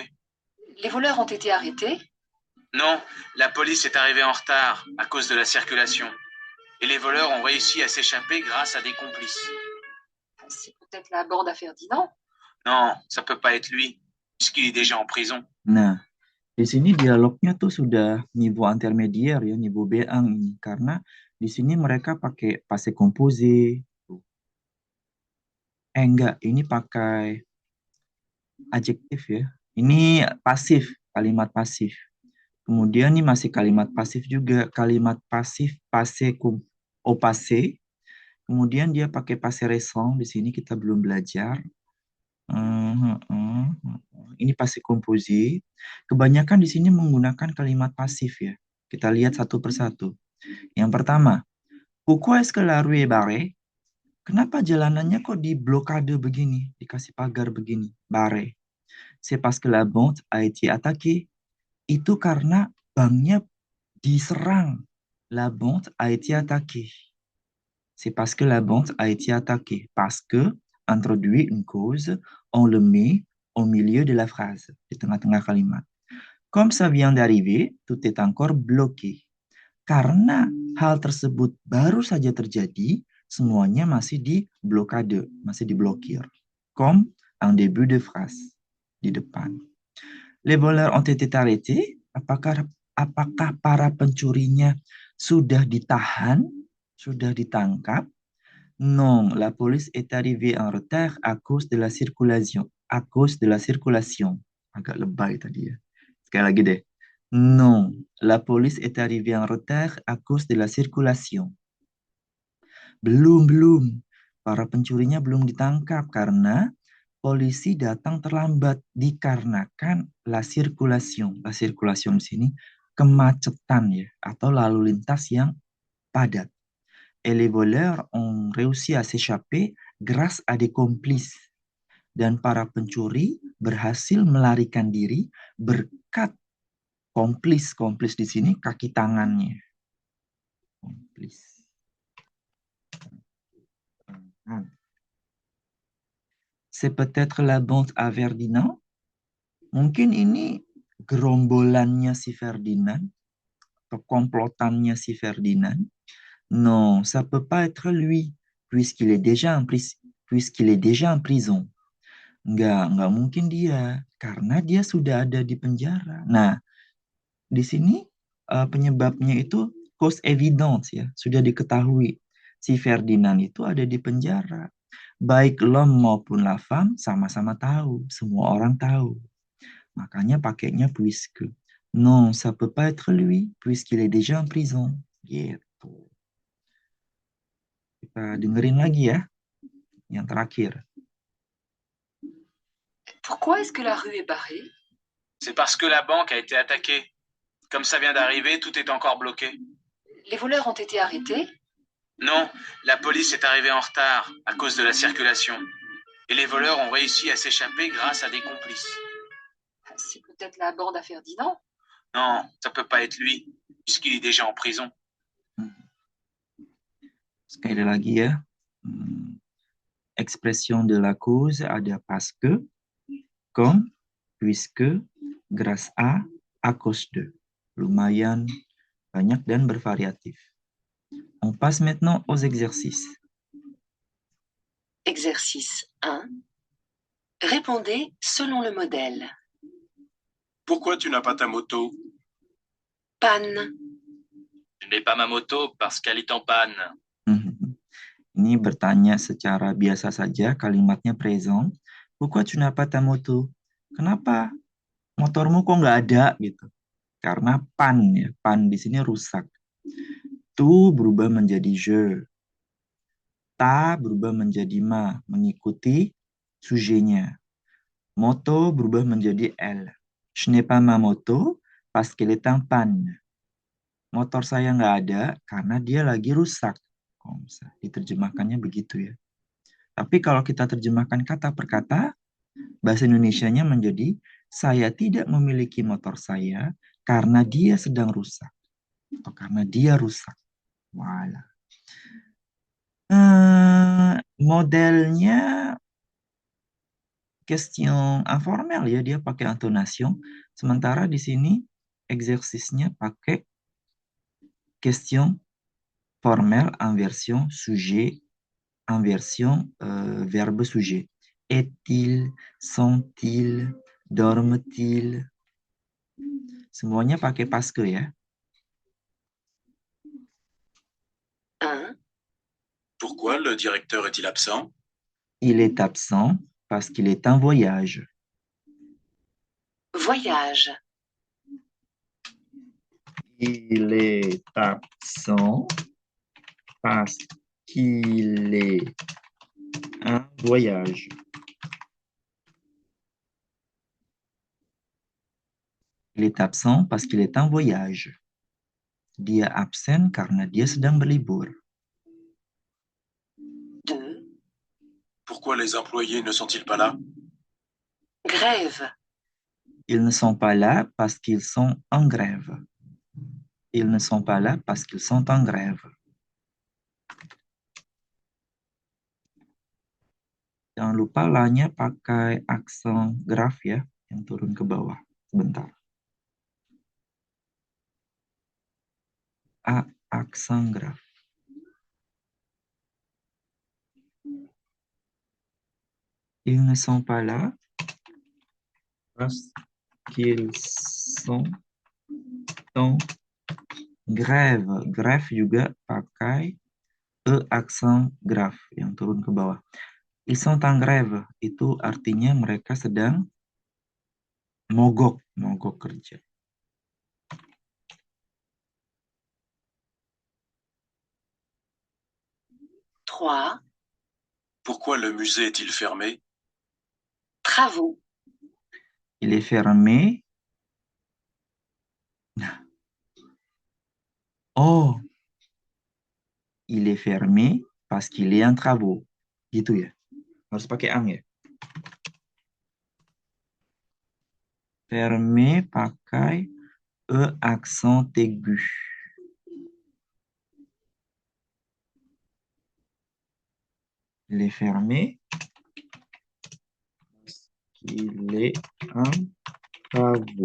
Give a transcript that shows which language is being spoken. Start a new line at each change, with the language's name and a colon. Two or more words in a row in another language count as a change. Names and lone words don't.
French: Les voleurs ont été arrêtés? Non, la police est arrivée en retard à cause de la circulation. Et les voleurs ont réussi à s'échapper grâce à des complices. C'est peut-être la bande à Ferdinand? Non, ça peut pas être lui, puisqu'il est déjà en prison.
Indonesian: Nah, di sini dialognya tuh sudah
French: niveau intermediaire
Indonesian: ya, niveau B1 ini. Karena di sini mereka pakai
French: passé composé.
Indonesian: Enggak, ini pakai adjektif ya. Ini pasif, kalimat pasif. Kemudian ini masih kalimat pasif juga, kalimat pasif
French: au passé.
Indonesian: Kemudian dia pakai
French: passé récent,
Indonesian: di sini kita belum belajar. Ini
French: passé composé.
Indonesian: Kebanyakan di sini menggunakan kalimat pasif ya. Kita lihat satu persatu. Yang pertama,
French: pourquoi est-ce que la rue est barrée?
Indonesian: Kenapa jalanannya kok diblokade begini, dikasih pagar begini, barré?
French: C'est parce que la banque a été attaquée.
Indonesian: Itu karena banknya diserang.
French: La banque a été attaquée. C'est parce que la banque a été attaquée. Parce que, introduit une cause, on le met au milieu de la phrase,
Indonesian: di tengah-tengah kalimat.
French: Comme ça vient d'arriver, tout est encore bloqué.
Indonesian: Karena hal tersebut baru saja terjadi, semuanya masih diblokade, masih diblokir.
French: Comme en début de phrase,
Indonesian: di depan.
French: Les voleurs ont été arrêtés.
Indonesian: Apakah para pencurinya sudah ditahan, sudah ditangkap?
French: Non, la police est arrivée en retard à cause de la circulation. À cause de la circulation.
Indonesian: Agak lebay tadi ya. Sekali lagi deh.
French: Non, la police est arrivée en retard à cause de la circulation.
Indonesian: Belum. Para pencurinya belum ditangkap karena polisi datang terlambat dikarenakan
French: la circulation. La circulation
Indonesian: di sini kemacetan ya, atau lalu lintas yang padat.
French: Et les voleurs ont réussi à s'échapper grâce à des complices.
Indonesian: Dan para pencuri berhasil melarikan diri berkat komplis. Komplis di sini kaki tangannya. Komplis.
French: C'est peut-être la bande à Ferdinand.
Indonesian: Mungkin ini gerombolannya si Ferdinand atau komplotannya si Ferdinand. Non, ça peut pas être lui puisqu'il est déjà en prison. Enggak mungkin dia karena dia sudah ada di penjara. Nah, di sini penyebabnya itu
French: cause évidente
Indonesian: ya, sudah diketahui. Si Ferdinand itu ada di penjara. Baik
French: l'homme
Indonesian: maupun
French: la femme
Indonesian: sama-sama tahu, semua orang tahu. Makanya pakainya puisque.
French: Non, ça peut pas être lui puisqu'il est déjà en prison.
Indonesian: Gitu. Kita dengerin lagi ya, yang terakhir.
French: Pourquoi est-ce que la rue est barrée? C'est parce que la banque a été attaquée. Comme ça vient d'arriver, tout est encore bloqué. Les voleurs ont été arrêtés? Non, la police est arrivée en retard à cause de la circulation. Et les voleurs ont réussi à s'échapper grâce à des complices. C'est peut-être la bande à Ferdinand? Non, ça peut pas être lui, puisqu'il est déjà en prison.
Indonesian: Sekali lagi ya.
French: Expression de la cause ada parce que, comme, puisque, grâce à cause de.
Indonesian: Lumayan banyak dan bervariatif.
French: On passe maintenant aux exercices. Exercice 1. Répondez selon le modèle. Pourquoi tu n'as pas ta moto? Panne. Je n'ai pas ma moto parce qu'elle est en panne.
Indonesian: Ini bertanya secara biasa saja, kalimatnya présent.
French: Pourquoi tu n'as pas ta moto?
Indonesian: Kenapa motormu kok nggak ada gitu? Karena pan ya, pan di sini rusak. Tu berubah menjadi je. Ta berubah menjadi ma, mengikuti sujetnya. Moto berubah menjadi elle.
French: Je n'ai pas ma moto parce qu'elle est en panne.
Indonesian: Motor saya nggak ada karena dia lagi rusak. Diterjemahkannya begitu ya. Tapi kalau kita terjemahkan kata per kata, bahasa Indonesianya menjadi saya tidak memiliki motor saya karena dia sedang rusak. Atau karena dia rusak. Voilà. Modelnya
French: question informel
Indonesian: ya, dia pakai intonation. Sementara di sini exercice-nya pakai
French: question formel en version sujet, en version verbe sujet. Est-il, sont-ils, dorment-ils.
Indonesian: Semuanya pakai
French: parce que
Indonesian: ya.
French: 1. Pourquoi le directeur est-il absent? Il est absent parce qu'il est en voyage. Voyage. Il est absent parce qu'il est en voyage. Il est absent parce qu'il est en voyage.
Indonesian: Dia absen karena dia sedang berlibur.
French: 2. Pourquoi les employés ne sont-ils pas là? Grève. Ils ne sont pas là parce qu'ils sont en grève. Ils ne sont pas là parce qu'ils sont en grève.
Indonesian: Jangan lupa la-nya pakai aksen graf ya, yang turun ke bawah. Sebentar. A, aksen graf.
French: Ils ne sont pas là parce qu'ils sont en grève.
Indonesian: Grève juga pakai E aksen graf yang turun ke bawah.
French: Ils sont en grève
Indonesian: itu artinya mereka sedang mogok kerja.
French: 3. Pourquoi le musée est-il fermé? Travaux. Il est fermé. Oh, il est fermé parce qu'il est en travaux.
Indonesian: Gitu ya. Harus pakai ang ya. Fermé pakai E
French: accent aigu. Il est fermé parce qu'il est en travaux.